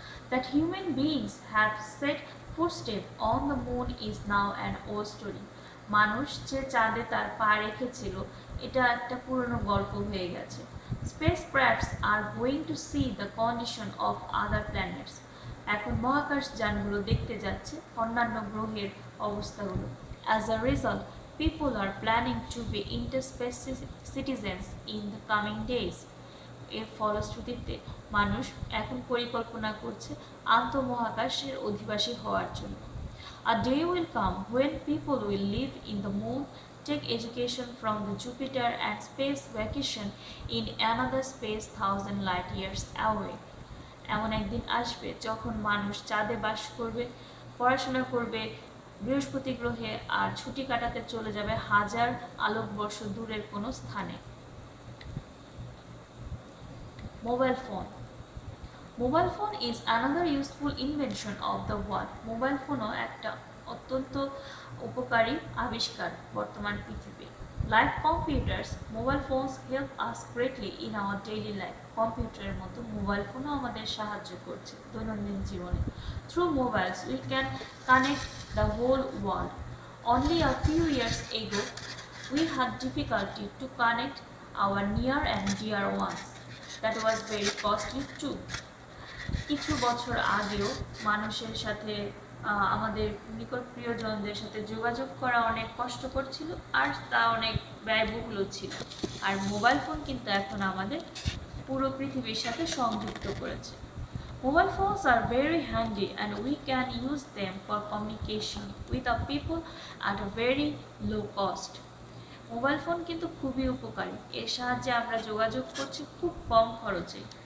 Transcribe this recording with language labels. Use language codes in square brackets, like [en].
[en] That human beings have set footsteps on the moon is now an old story. [bn] মানুষ যে চাঁদে তার পা রেখেছিল, এটা একটা পুরনো গল্প হয়ে গেছে। [en] Spacecrafts are going to see the condition of other planets. [bn] এখন মহাকাশ যানগুলো দেখতে যাচ্ছে অন্যান্য গ্রহের অবস্থাগুলো। [en] As a result, people are planning to be interspace citizens in the coming days. [bn] এর ফলশ্রুতিতে মানুষ এখন পরিকল্পনা করছে আন্তঃমহাকাশের অধিবাসী হওয়ার জন্য। [en] A day will come when people will live in the moon, take education from the Jupiter and space vacation in another space 1,000 light years away. [bn] এমন একদিন আসবে যখন মানুষ চাঁদে বাস করবে, পড়াশোনা করবে বৃহস্পতি গ্রহে, আর ছুটি কাটাতে চলে যাবে 1000 আলোকবর্ষ দূরের কোনো স্থানে। [en] Mobile phone. Mobile phone is another useful invention of the world. [bn] Mobile phone একটা অত্যন্ত উপকারী আবিষ্কার বর্তমান পৃথিবীর। [en] Like computers, mobile phones help us greatly in our daily life. [bn] কম্পিউটারের মতো মোবাইল ফোনও আমাদের সাহায্য করছে দৈনন্দিন জীবনে। [en] Through mobiles, we can connect the whole world. Only a few years ago, we had difficulty to connect our near and dear ones. That was very costly too. [bn] কিছু বছর আগেও মানুষের সাথে আমাদের নিকট প্রিয়জনদের সাথে যোগাযোগ করা অনেক কষ্টকর ছিল আর তা অনেক ব্যয়বহুল ছিল। আর মোবাইল ফোন কিন্তু এখন আমাদের পুরো পৃথিবীর সাথে সংযুক্ত করেছে। [en] Mobile phones are very handy and we can use them for communication with our people at a very low cost. [bn] Mobile phone কিন্তু খুবই উপকারী, এর সাহায্যে আমরা যোগাযোগ করছি খুব কম খরচে।